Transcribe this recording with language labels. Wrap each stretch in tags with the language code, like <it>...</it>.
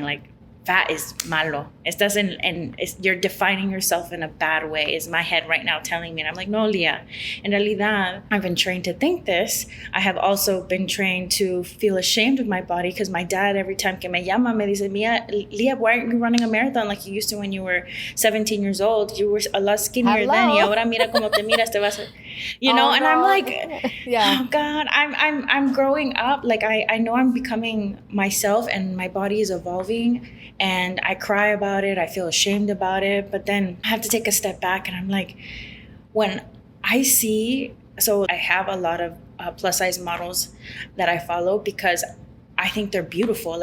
<en>Like, fat is malo. It doesn't, and you're defining yourself in a bad way, is my head right now telling me. And I'm like, no, Leah,</en> <es>en realidad,</es> <en>I've been trained to think this. I have also been trained to feel ashamed of my body, because my dad, every time</en> <es>que me llama, me dice,</es> <en>Leah, why aren't you running a marathon like you used to when you were 17 years old? You were a lot skinnier then.</en> <es>Y ahora mira como te miras, te vas a,</es> <en>you know. And no. I'm like, yeah. Oh God, I'm growing up. Like, I know I'm becoming myself, and my body is evolving. And I cry about it. I feel ashamed about it. But then I have to take a step back, and I'm like, when I see, so I have a lot of plus size models that I follow because I think they're beautiful.</en>